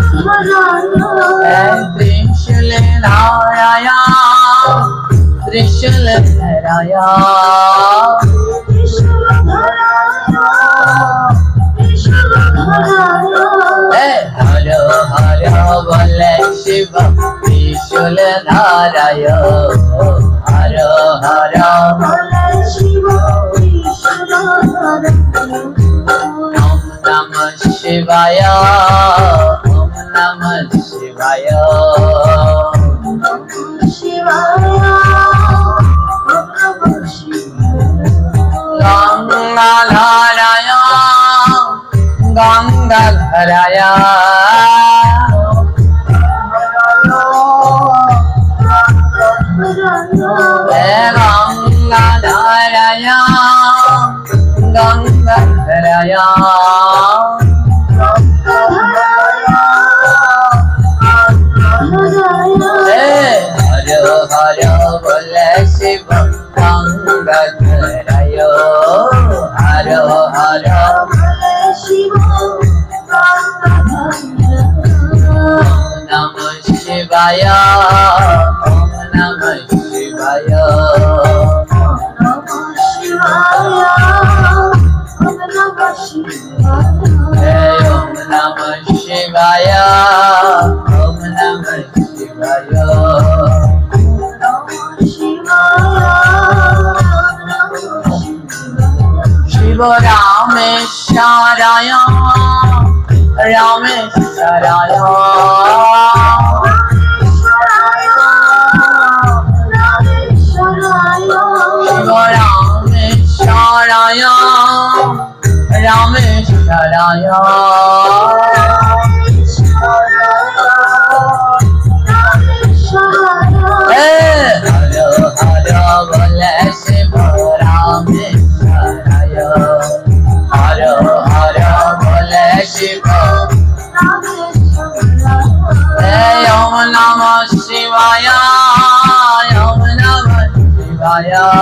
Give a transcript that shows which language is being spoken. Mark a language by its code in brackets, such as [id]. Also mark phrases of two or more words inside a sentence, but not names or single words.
[bn] ত্রিশূল ধারায়া, ত্রিশূল ধারায়া, হর হর বলে শিব ত্রিশূল ধারায়, হর হর বলে শিব ত্রিশূল ধারায়। [sa] ওম নমঃ শিবায়, ওম নমঃ শিবায়, ওম নমঃ শিবায়, ওম নমঃ শিবায়। [bn] গঙ্গাধারায়, গঙ্গাধারায়, গঙ্গাধারায়, গঙ্গাধারায়, হর হর বলে শিব গঙ্গাধারায়, হর হর বলে শিব গঙ্গাধারায়। [sa] ওম নমঃ শিবায়, ওম নমঃ শিবায়, ওম নমঃ শিবায়, ওম নমঃ শিবায়, ওম নমঃ শিবায়, ওম নমঃ শিবায়, ওম নমঃ শিবায়। [bn] শিব রামেশ্বরায়, রামেশ্বরায়, শিব রামেশ্বরায়, রামেশ্বরায়, হর হর বলে শিব রামেশ্বরায়, হর হর বলে শিব রামেশ্বরায়। [sa] ওম নমঃ শিবায়, ওম নমঃ শিবায়,